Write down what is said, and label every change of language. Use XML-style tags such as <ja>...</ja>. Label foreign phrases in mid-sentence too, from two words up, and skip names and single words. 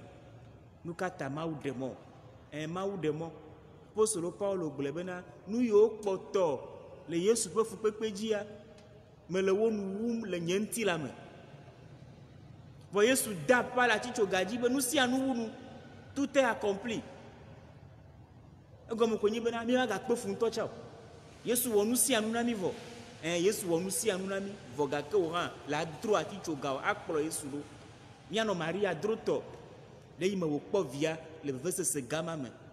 <ee>Nu ka ta Mawu ɖe mɔ? Mawu ɖe mɔ. Apostolo Paulo gblɔe bena nu yiwo kpɔtɔ le Yesu ƒe fukpekpe dzia mele wo nu wum le nye ŋuti la me. Vɔ Yesu da pa le atitsoga dzi be nu sia nu wu nu.</ee> <fr>Tout est accompli.</fr> <ee>Egɔme ko nyi bena mi magakpe fu ŋutɔ tsa o. Yesu wɔ nu sia nu na mi vɔ. Yesu wɔ nu sia nu na mi vɔ gake wo hã le adro atitsoga o akplɔ Yesu ɖo. Mianɔ Maria dro tɔ le yi me wòkpɔ via le vevesese gama me.</ee>